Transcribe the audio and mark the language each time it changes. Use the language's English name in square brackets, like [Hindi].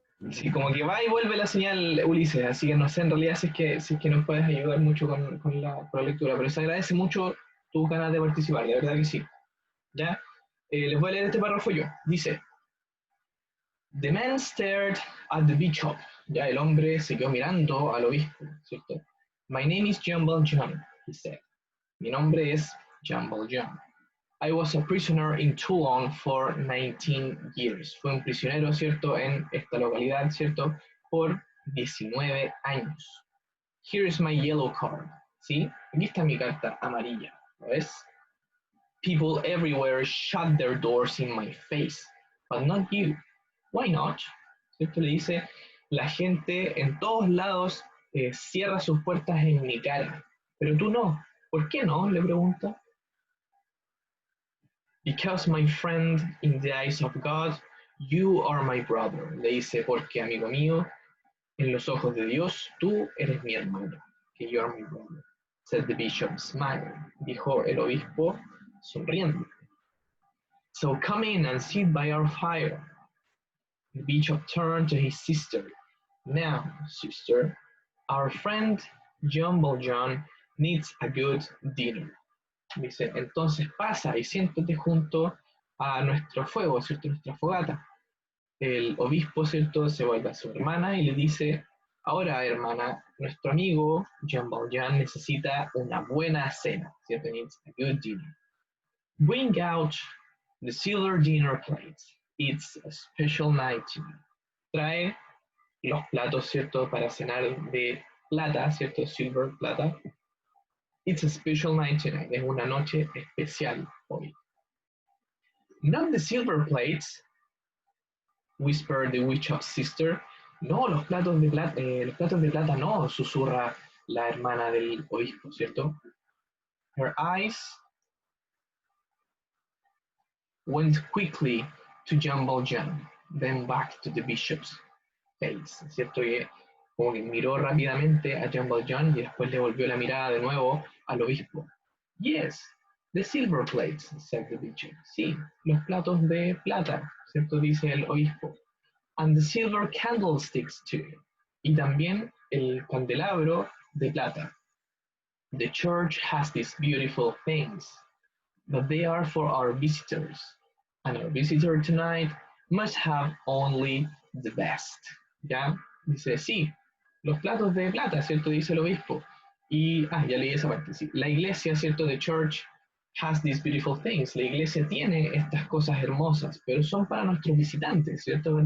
[Spanish] Sí, como que va y vuelve la señal, Ulises, así que no sé en realidad si es que nos puedes ayudar mucho con la lectura, pero se agradece mucho tu ganas de participar, de verdad que sí. ¿Ya? Les voy a leer este párrafo yo. Dice, [English] The man stared at the bishop. [Spanish] Ya el hombre se quedó mirando al obispo, ¿cierto? [English] My name is John Valjean, he said. [Spanish] Mi nombre es Jean Valjean. [English] I was a prisoner in Toulon for 19 years. [Spanish] Fue un prisionero, ¿cierto?, en esta localidad, ¿cierto?, por 19 años. [English] Here is my yellow card. [Spanish] ¿Sí? Aquí está mi carta amarilla. ¿Lo ves? [English] People everywhere shut their doors in my face, but not you. Why not? [Spanish] ¿Cierto? Le dice, la gente en todos lados cierra sus puertas en mi cara, pero tú no. ¿Por qué no? Le pregunta. [English] Because my friend, in the eyes of God, you are my brother. [Spanish] Le dice, porque amigo mío, en los ojos de Dios, tú eres mi hermano. Que [English] you are my brother. Said the bishop, smiling. [Spanish] Dijo el obispo, sonriendo. [English] So come in and sit by our fire. The bishop turned to his sister. Now, sister, our friend John Valjean needs a good dinner. [Spanish] Dice, entonces pasa y siéntate junto a nuestro fuego, ¿cierto? Nuestra fogata. El obispo, ¿cierto? Se vuelve a su hermana y le dice, ahora, hermana, nuestro amigo Jean Valjean necesita una buena cena, ¿cierto? [English] Needs a good dinner. Bring out the silver dinner plate. It's a special night tonight. [Spanish] Trae los platos, ¿cierto? Para cenar de plata, ¿cierto? Silver, plata. [English] It's a special night tonight. [Spanish] Es una noche especial hoy. [English] Not the silver plates, whispered the witch's sister. [Spanish] No, los platos de plata no, susurra la hermana del obispo, ¿cierto? [English] Her eyes went quickly to Jean Valjean, then back to the bishop's face, [Spanish] ¿cierto? Y como que miró rápidamente a Jean Valjean y después le volvió la mirada de nuevo al obispo. [English] Yes, the silver plates, said the bishop. [Spanish] Sí, los platos de plata, ¿cierto? Dice el obispo. [English] And the silver candlesticks too. [Spanish] Y también el candelabro de plata. [English] The church has these beautiful things, but they are for our visitors. And our visitor tonight must have only the best. [Spanish] ¿Ya? Dice, sí, los platos de plata, ¿cierto? Dice el obispo. Y, ya leí esa parte, sí. La iglesia, ¿cierto? [English] The church has these beautiful things. [Spanish] La iglesia tiene estas cosas hermosas, pero son para nuestros visitantes, ¿cierto?